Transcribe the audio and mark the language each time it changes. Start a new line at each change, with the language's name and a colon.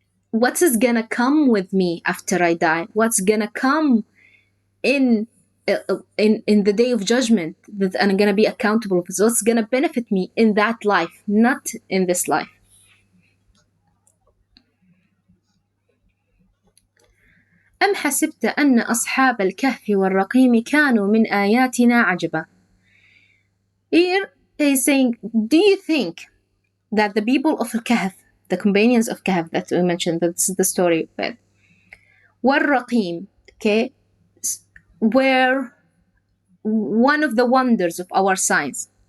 English: What is gonna come with me after I die? What's gonna come in the day of judgment that I'm gonna be accountable for? What's gonna benefit me in that life, not in this life.
Arabic: أم حسبت أن أصحاب الكهف والرقيم كانوا من آياتنا عجبا. Here
English: He's saying, do you think that the people of Al-Kahf, the companions of Kahf that we mentioned, that's the story of it, Raqim, okay, were one of the wonders of our science.